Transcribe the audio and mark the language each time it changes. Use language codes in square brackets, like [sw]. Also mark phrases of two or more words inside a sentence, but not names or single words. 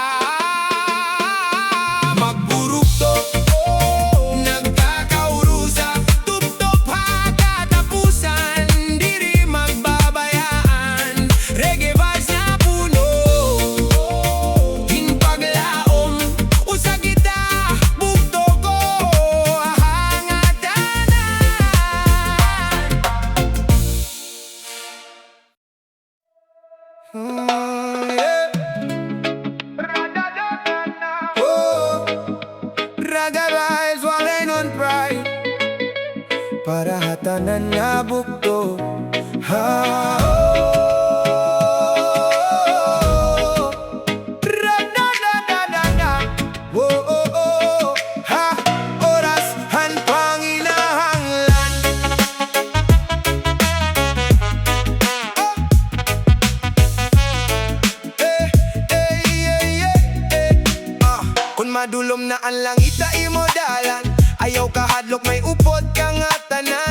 [war] Magburugto, nagkaka-urusa, tubtop katapusan, diri magbabayaan, [en] reggae vibes [war] na puno in paglaom. Usa kita, bugto ko, hangatanan. [en] Yeah. [war] Oh, [en] Reggae vibes, [war] walay non pride, para hatanan nga bugto. Ha, oh, ra-na-na-na-na-na. Oh, oh, oh, ha, oras han panginahanglan. Kung madulom na ang langit na imodalan, ayaw kahadlok may upod kang tanan.